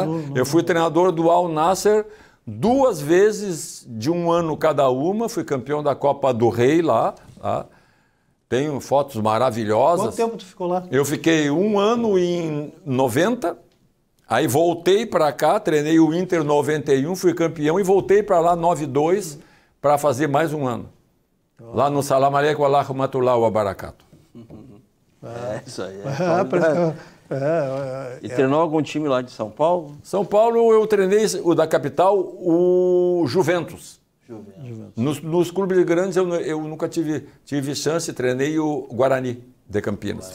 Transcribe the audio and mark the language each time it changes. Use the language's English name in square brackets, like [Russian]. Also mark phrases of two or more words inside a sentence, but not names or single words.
[Portuguese] Eu fui treinador do Al Nassr 2 vezes de um ano cada uma, fui campeão da Copa do Rei lá. Tenho fotos maravilhosas. Quanto tempo tu ficou lá? Eu fiquei 1 ano em 90, aí voltei para cá, treinei o Inter 91, fui campeão e voltei para lá 92 para fazer mais 1 ano. Lá no [Arabic] سلام عليكم ورحمة الله وبركاته. [Portuguese] Isso aí. E É. treinou algum time lá de São Paulo? São Paulo eu treinei o da capital, o Juventus. Nos clubes grandes eu nunca tive chance, treinei o Guarani de Campinas.